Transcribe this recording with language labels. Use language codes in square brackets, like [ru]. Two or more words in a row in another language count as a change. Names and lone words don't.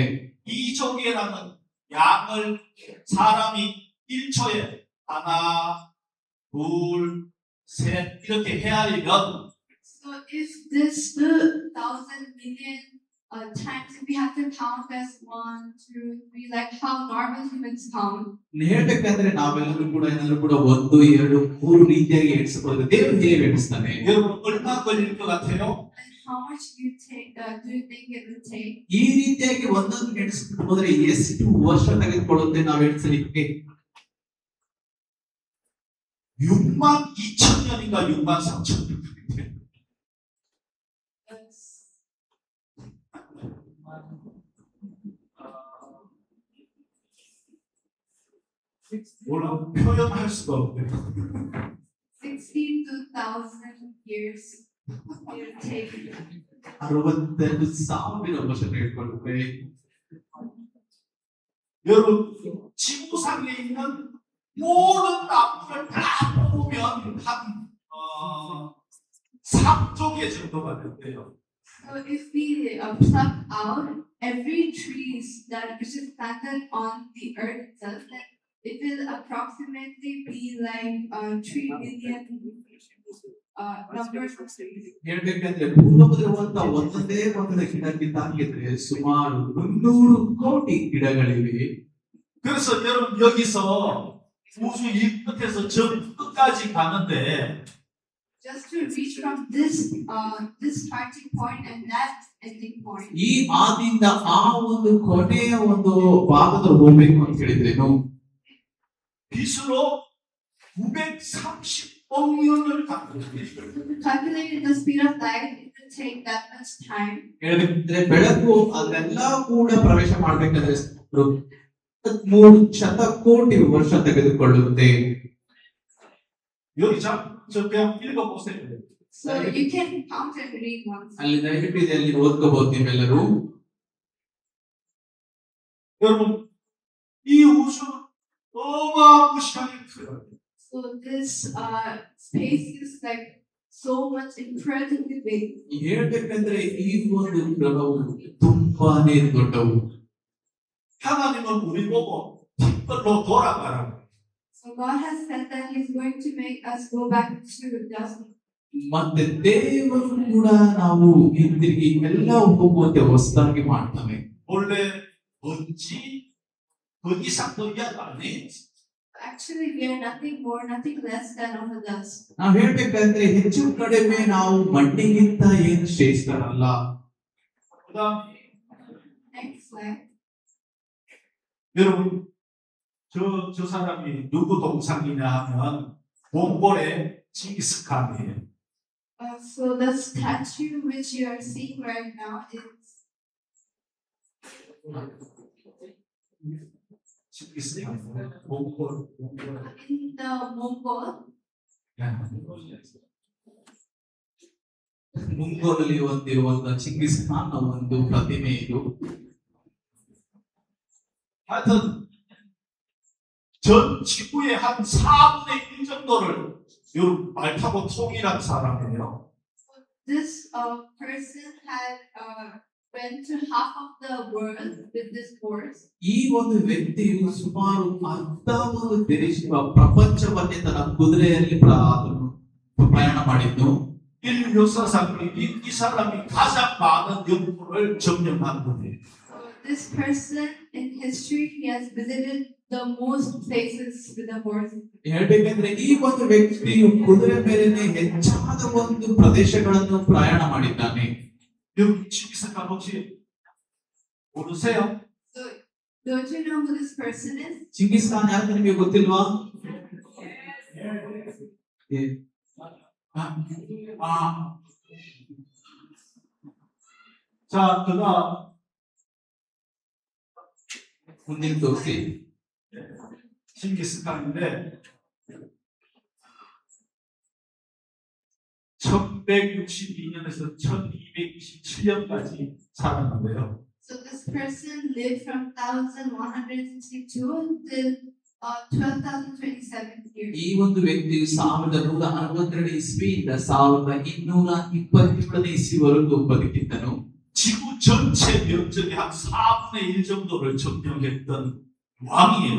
[ko] 이종이라는 양을 사람이 1초에 하나, 둘, 셋 이렇게 헤아리면 [en] So if this 2,000 million times, if we have to count as 1, 2, 3, like how normal humans count. [kn] ಹೇಳ್ಬೇಕಂದ್ರೆ ನಾವೆಲ್ಲರೂ ಕೂಡ ಏನಾದ್ರು ಕೂಡ 1, 2, 3 ರೀತಿಯಾಗಿ ಎಣಿಸಬಹುದು. ದೇವರು ಹೇಗೆ ಎಣಿಸ್ತಾನೆ? [ko] 여러분 얼마 걸릴 것 같아요? [en] And how much do you think it would take? [kn] ಈ ರೀತಿಯಾಗಿ ಒಂದೊಂದು ಎಣಿಸ್ಬಿಟ್ಟು ಹೋದ್ರೆ ಎಷ್ಟು ವರ್ಷ ತೆಗೆದುಕೊಳ್ಳುತ್ತೆ ನಾವು ಎಣಿಸಲಿಕ್ಕೆ? [ko] 62,000년인가 63,000년. [en] That's [ko] 물론 표현할 수가 없네요. [en] 62,000 years it would take. [kn] 62,000 ವರ್ಷ ತೆಗೆದುಕೊಳ್ಳುತ್ತೆ. [ko] 여러분 지구상에 있는 모든 나무를 다 뽑으면 한 3조개 정도가 된대요. [en] So if we pluck out every trees that is just planted on the earth itself, then it will approximately be like 3 million numbers of trees. [kn] ಹೇಳ್ಬೇಕಂದ್ರೆ ಭೂಲೋಕದಲ್ಲಿರುವಂತ ಒಂದೊಂದೇ ಒಂದೊಂದು ಗಿಡಕ್ಕಿಂತ ಹಾಕಿದ್ರೆ ಸುಮಾರು 300 ಕೋಟಿ ಗಿಡಗಳಿವೆ. [ko] 그래서 여러분 여기서 우주 이 끝에서 저 끝까지 가는데 [en] Just to reach from this starting point and that ending point. [kn] ಈ ಆದಿಯಿಂದ ಆ ಒಂದು ಕೊನೆಯ ಒಂದು ಭಾಗದ ಹೋಗ್ಬೇಕು ಅಂತ ಹೇಳಿದ್ರೇನು [ko] 빛으로 930억 년을 갖고 [en] To calculate the speed of light, it will take that much time. [kn] ಹೇಳಿದ್ರೆ ಬೆಳಕು ಅದೆಲ್ಲ ಕೂಡ ಪ್ರವೇಶ ಮಾಡ್ಬೇಕಂದ್ರೆ 3 ಶತಕೋಟಿ ವರ್ಷ ತೆಗೆದುಕೊಳ್ಳುತ್ತೆ. [ko] 여기 저 그냥 읽어보세요. [en] So you can count and read once. [kn] ಅಲ್ಲಿ ದಯವಿಟ್ಟು ಇದರಲ್ಲಿ ಓದ್ಕೋಬಹುದು ನೀವೆಲ್ಲರೂ. [ko] 여러분 이 우주 어마무시하게 커요. [en] So this space is like so much incredibly big. [kn] ಹೇಳ್ಬೇಕಂದ್ರೆ ಈ ಒಂದು ಗ್ರಹವು ತುಂಬಾನೇ ದೊಡ್ಡವು. [ko] 하나님은 우리 보고 빛들로 돌아가라고. [en] So God has said that He's going to make us go back to dust. [kn] ಮತ್ತೆ ದೇವರು ಕೂಡ ನಾವು ಹಿಂದಿರುಗಿ ಎಲ್ಲ ಹೋಗುವಂತೆ ಹೊಸದಾಗಿ ಮಾಡ್ತಾನೆ. [ko] 원래 먼지 그 이상도 이야기 안 해. [en] Actually, we are nothing more, nothing less than of the dust. [kn] ನಾವ್ ಹೇಳ್ಬೇಕಂದ್ರೆ ಹೆಚ್ಚು ಕಡಿಮೆ ನಾವು ಮಣ್ಣಿಗಿಂತ ಏನು ಶ್ರೇಷ್ಠರಲ್ಲ. [ko] 그다음 [en] Next slide. [ko] 여러분 저 사람이 누구 동상이냐 하면 몽골의 징기스칸이에요. [en] So the statue which you are seeing right now is 징기스칸 몽골 in the Mongol. [kn] ಮುಂಗೋಲಲ್ಲಿ ಹೊಂದಿರುವಂತಹ ಚಿಂಗಿಸ್ ಖಾನ್ ಒಂದು ಪ್ರತಿಮೆ ಇದು. [ko] 하여튼 전 지구의 한 4분의 1 정도를 요 말 타고 통일한 사람이에요. [en] This person had went to half of the world with this horse. [kn] ಈ ಒಂದು ವ್ಯಕ್ತಿಯು ಸುಮಾರು ಅರ್ಧ ಒಂದು ದೇಶ ಪ್ರಪಂಚವನ್ನೇ ತನ್ನ ಕುದುರೆಯಲ್ಲಿ ಪ್ರಯಾಣ ಮಾಡಿದ್ದು. [ko] 인류 역사상 이 사람이 가장 많은 영토를 점령한 분이에요. [en] So this person in history, he has visited the most places with the horse. [kn] ಹೇಳ್ಬೇಕಂದ್ರೆ ಈ ಒಂದು ವ್ಯಕ್ತಿಯು ಕುದುರೆ ಮೇಲೆನೆ ಹೆಚ್ಚಾದ ಒಂದು ಪ್ರದೇಶಗಳನ್ನು ಪ್ರಯಾಣ ಮಾಡಿದ್ದಾನೆ. [ko] 여기 징기스칸 혹시 모르세요? [en] So don't you know who this person is? [kn] ಚಿಂಗಿಸ್ ಖಾನ್ ಯಾರು ನಿಮಗೆ ಗೊತ್ತಿಲ್ವಾ? [ko] 자, 그다음 [kn] ಮುಂದಿನ ತೋರಿಸಿ. [ko] 징기스칸인데 1162년에서 1227년까지 살았는데요. [en] So this person lived from 1162 till 12,027 years. [kn] ಈ ಒಂದು ವ್ಯಕ್ತಿಯು 1162 ಇಸ್ವಿಯಿಂದ 1227ನೇ ಇಸ್ವಿವರೆಗೂ ಬದುಕಿದ್ದನು. [ko] 지구 전체 면적의 한 4분의 1 정도를 점령했던 왕이에요.